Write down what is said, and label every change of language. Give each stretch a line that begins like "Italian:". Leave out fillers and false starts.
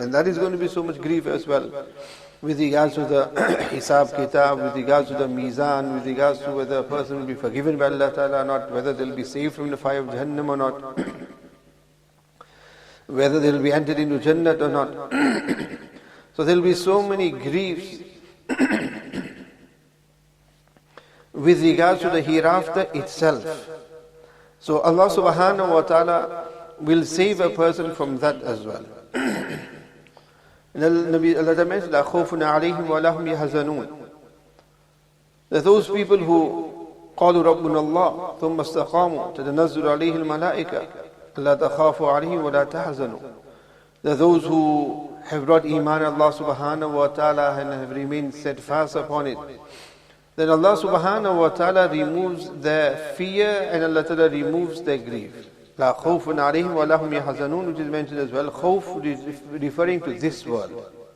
English: And that is going to be so much grief as well. With regards to the hisab kitab, with regards to the mizan, with regards to whether a person will be forgiven by Allah Ta'ala or not, whether they will be saved from the fire of Jahannam or not, whether they will be entered into Jannat or not. So there will be so many griefs with regards to the hereafter itself. So Allah subhanahu wa ta'ala will save a person from that as well. Allah mentions,
Arabic: لَا خَوْفٌ عَلَيْهِمْ وَلَا هُمْ يَحْزَنُونَ.
English: That those people who
Arabic: قَالُوا رَبُّنَا اللَّهُ ثُمَّ اسْتَقَامُوا تَتَنَزَّلُ عَلَيْهِ الْمَلَائِكَةُ أَلَّا تَخَافُوا عَلَيْهِمْ وَلَا تَحْزَنُوا.
English: That those who have brought iman Allah subhanahu wa ta'ala and have remained steadfast upon it, then Allah subhanahu wa ta'ala removes their fear and Allah ta'ala removes their grief.
Arabic: La khawfun alayhim wa lahum yahzanun,
English: which is mentioned as well. Khawf is referring to this world.